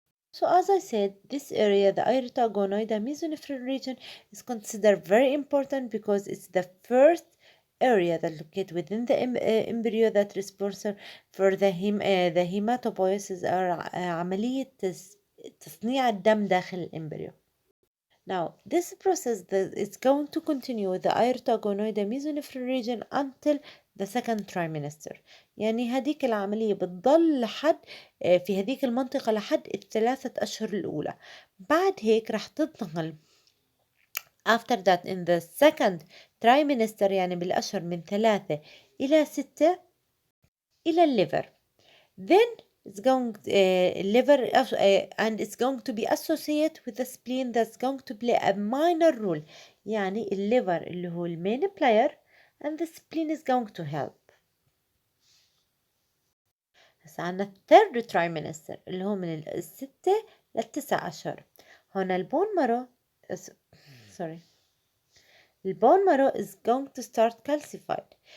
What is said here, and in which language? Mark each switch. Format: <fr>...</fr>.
<en>So as I said, this area, the aorta gonoida mesonephron region, is considered very important because it's the first area that located within the embryo that is responsible for the hematopoiesis or</en> <ar>عملية تصنيع الدم داخل الامبريو.</ar> <en>Now, this process is going to continue with the aorta gonoida mesonephron region until the second trimester.</en> <ar>يعني هذيك العملية بتضل لحد في هذيك المنطقة لحد الثلاثة أشهر الأولى. بعد هيك رح تنتقل</ar> <en>after that in the second trimester</en> <ar>يعني بالأشهر من 3 إلى 6 إلى الليفر.</ar> <en>Then it's going liver and it's going to be associated with the spleen that's going to play a minor role.</en> <ar>يعني الليفر اللي هو</ar> <en>main player and the spleen is going to help.</en> <ar>هسا عنا</ar> <en>third trimester</en> <ar>اللي هو من 6 ل9 أشهر. هنا البون مارو</ar> <en>sorry</en> <ar>البون مارو</ar> <en>is going to start calcified.</en>